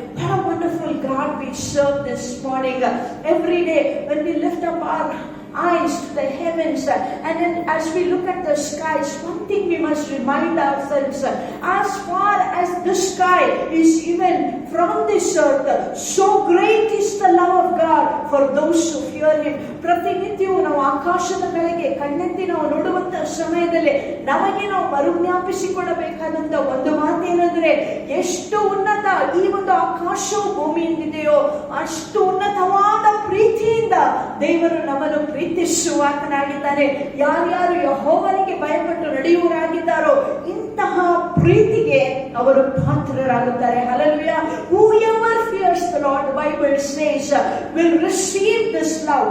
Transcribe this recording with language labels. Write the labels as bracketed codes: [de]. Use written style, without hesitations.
[en] What a wonderful God we serve this morning. Every day when we lift up our eyes to the heavens, and then as we look at the skies, one thing we must remind ourselves: as far as the sky is even from this earth, so great is the love of God for those who fear him. [kn] ಪ್ರತಿನಿತ್ಯವೂ ನಾವು ಆಕಾಶದ ಕೆಳಗೆ ಕಣ್ಣೆತ್ತಿ ನಾವು ನೋಡುವಂತ ಸಮಯದಲ್ಲಿ ನಮಗೆ ನಾವು ಮರುಜ್ಞಾಪಿಸಿಕೊಳ್ಳಬೇಕಾದಂತ ಒಂದು ಮಾತೇನೆಂದ್ರೆ, ಎಷ್ಟು ಉನ್ನತ ಈ ಒಂದು ಆಕಾಶವು ಭೂಮಿಯಿಂದಿದೆಯೋ ಅಷ್ಟು ಉನ್ನತವಾದ ಪ್ರೀತಿಯಿಂದ ದೇವರು ನಮ್ಮನ್ನು ಪ್ರೀತಿಸುವಾತನಾಗಿದ್ದಾನೆ. ಯಾರ್ಯಾರು ಯೆಹೋವನಿಗೆ ಭಯಪಟ್ಟು ನಡೆಯುವರಾಗಿದ್ದಾರೋ ಇಂತಹ ಪ್ರೀತಿಗೆ ಅವರು ಪಾತ್ರರಾಗುತ್ತಾರೆ. [en] Hallelujah. Whoever fears the Lord, the Bible says, will receive this love.